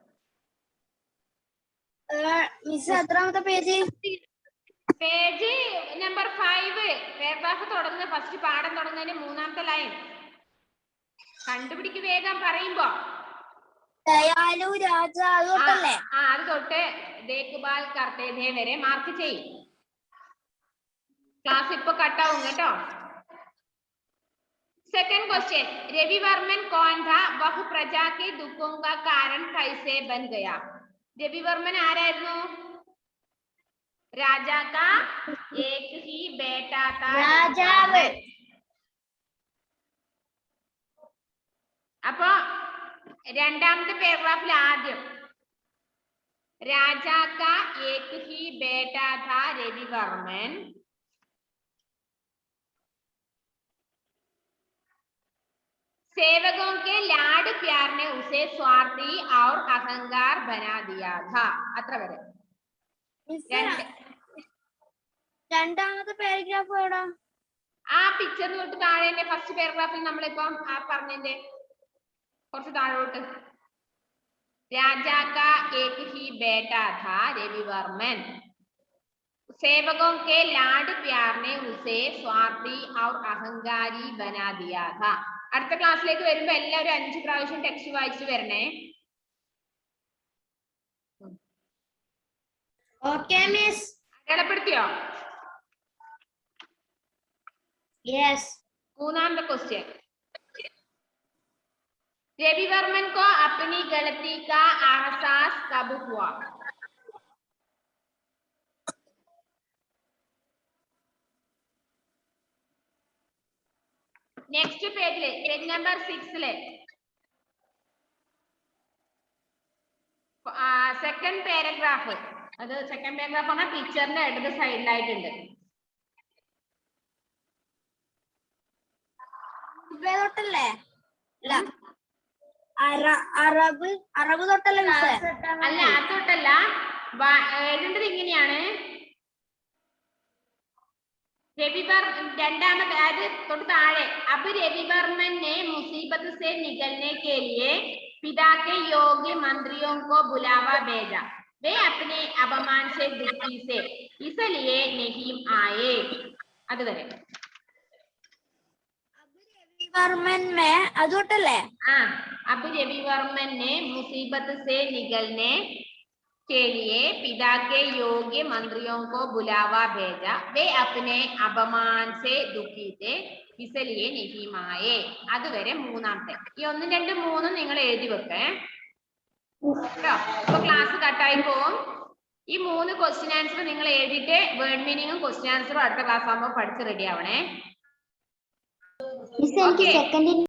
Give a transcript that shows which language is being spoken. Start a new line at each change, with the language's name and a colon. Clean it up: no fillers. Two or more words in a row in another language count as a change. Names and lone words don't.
Malayalam: പേജ് നമ്പർ 5 പാരഗ്രാഫ് തുടങ്ങുന്ന ഫസ്റ്റ് പാഠം തുടങ്ങുന്നതിന് മൂന്നാമത്തെ ലൈൻ കണ്ടുപിടിക്ക് വേഗം പറയുമ്പോ. ദയാലു രാജ അത് തൊട്ട്
Hindi: देखभाल करते थे
Malayalam: വരെ മാർക്ക് ചെയ്യും. ക്ലാസ് ഇപ്പൊ കട്ടാവും കേട്ടോ.
Hindi: सेकंड क्वेश्चन रविवर्मन कौन था? वह प्रजा के दुखों का कारण कैसे बन गया? रविवर्मन ആരായിരുന്നു? राजा का एक ही बेटा था രാജാവ്.
Malayalam: അപ്പൊ രണ്ടാമത്തെ പാരഗ്രാഫിൽ ആദ്യം
Hindi: राजा का एक ही बेटा था रविवर्मन सेवकों के लाड प्यार ने उसे स्वार्थी और अहंकार बना दिया था.
Malayalam: അത്ര വരെ. രണ്ടാമത്തെ പാരഗ്രാഫ് എവിടാ? ആ പിക്ചറിന് തൊട്ട് താഴെ ഫസ്റ്റ് പാരഗ്രാഫിൽ നമ്മളിപ്പം ആ പറഞ്ഞതിന്റെ കുറച്ച് താഴോട്ട്
Hindi: राजा का एक ही बेटा था रविवर्मन सेवकों के लाड प्यार ने उसे स्वार्थी और अहंकारी बना दिया था.
Malayalam: അടുത്ത ക്ലാസ്സിലേക്ക് വരുമ്പോ എല്ലാവരും 5 പ്രാവശ്യം ടെക്സ്റ്റ് വായിച്ചു വരണേ.
English: okay miss.
Malayalam: അടയാളപ്പെടുത്തിയോ? യെസ്. മൂന്നാമത്തെ ക്വസ്റ്റ്യൻ
Hindi: रविवर्मन को अपनी गलती का एहसास कब हुआ?
English: next page ले page number 6 ले second paragraph.
Malayalam: അത്
English: second paragraph
Malayalam: ആണ് പിക്ചറിന്റെ ഇടത് സൈഡിലായിട്ടുണ്ട്. തൊട്ടല്ലേ? അറബ് തൊട്ടല്ലേ? അല്ല അത് തൊട്ടല്ല. എഴുതേണ്ടത് ഇങ്ങനെയാണ്. രണ്ടാമത്തെ അത് തൊട്ട് താഴെ
Hindi: अब रविवर्मन ने मुसीबत से निकलने के लिए पिता के योग्य मंत्रियों को बुलावा भेजा. वे अपने अपमान से दुखी से इसलिए नहीं आए.
Malayalam: അതുവരെ
Hindi: रविवर्मन में अदोटले. हाँ अब रविवर्मन ने मुसीबत से निकलने के लिए पिता के योग्य मंत्रियों को बुलावा भेजा. वे अपने अपमान से दुखी थे इसलिए नहीं आए.
Malayalam: അതുവരെ മൂന്നാമത്തെ. ഈ 1, 2, 3 നിങ്ങൾ എഴുതി വെക്കേ കേട്ടോ. ഇപ്പൊ ക്ലാസ് കട്ടായി പോവും. ഈ 3
English: question answer
Malayalam: നിങ്ങൾ എഴുതിയിട്ട് വേർഡ് മീനിങ്ങും ക്വസ്റ്റ്യൻ ആൻസറും അടുത്ത ക്ലാസ് ആകുമ്പോൾ പഠിച്ച് റെഡി ആവണേ.